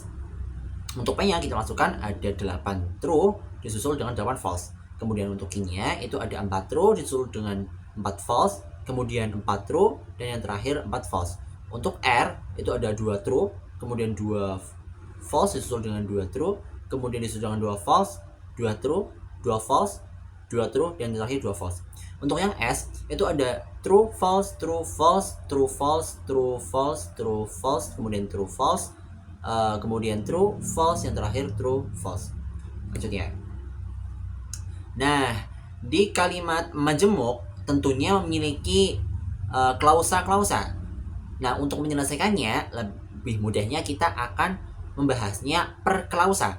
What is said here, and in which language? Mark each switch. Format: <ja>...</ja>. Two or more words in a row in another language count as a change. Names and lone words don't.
<id>Untuk P-nya kita masukkan ada 8 true disusul dengan 8 false. Kemudian untuk Q-nya itu ada 4 true disusul dengan 4 false, kemudian 4 true, dan yang terakhir 4 false. Untuk R itu ada 2 true, kemudian 2 false disusul dengan 2 true, kemudian disusul dengan 2 false, 2 true, 2 false, 2 true, dan terakhir 2 false. Untuk yang S itu ada</id> <en>true, false, true, false, true, false, true, false, true, false, kemudian true, false, kemudian true, false,</en> <id>yang terakhir</id> <en>true, false.</en> <id>Lanjutnya. Nah, di kalimat majemuk tentunya memiliki klausa-klausa. Nah, untuk menyelesaikannya lebih mudahnya kita akan membahasnya per klausa.</id>